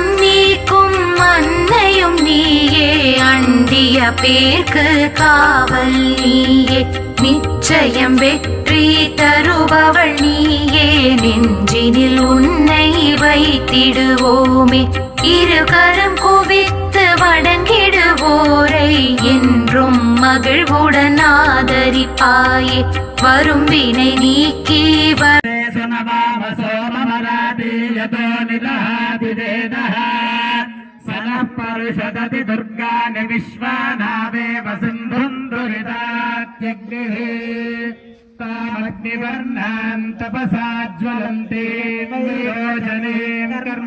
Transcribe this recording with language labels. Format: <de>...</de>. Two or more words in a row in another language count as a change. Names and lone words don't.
<ta>நீக்கும் அன்னையும் நீயே அண்டிய பேர்க்கு காவல் நீயே நிச்சயம் வெற்றி தருபவள் நீயே நெஞ்சினில் உன்னை வைத்திடுவோமே இருகரம் குவித்து வணங்கிடுவோரை என்றும் மகிழ்வுடன் ஆதரிப்பாயே வரும் வினை நீக்கி</ta> <sa>పరుషదతి దుర్గాని విశ్వానావేవ సింధుందురితాత్యగ్నిః తామగ్నివర్ణాం తపసా జ్వలంతే వయోజనేన కర్మ</sa>